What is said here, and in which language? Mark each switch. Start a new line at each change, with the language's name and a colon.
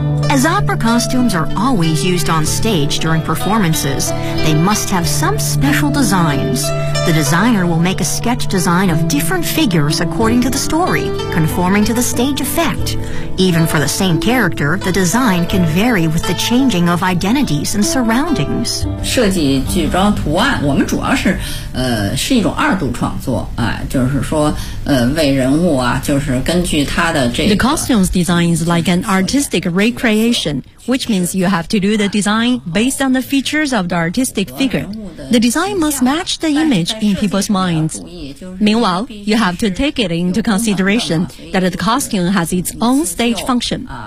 English: As opera costumes are always used on stage during performances, they must have some special designs. The designer will make a sketch design of different figures according to the story, conforming to the stage effect. Even for the same character, the design can vary with the changing of identities and surroundings.
Chinese: 设计剧装图案，我们主要是，是一种二度创作，啊，就是说，为人物啊，就是根据他的这个。
English: The costume's design is like an artistic recreation. Which means you have to do the design based on the features of the artistic figure. The design must match the image in people's minds. Meanwhile, you have to take it into consideration that the costume has its own stage function.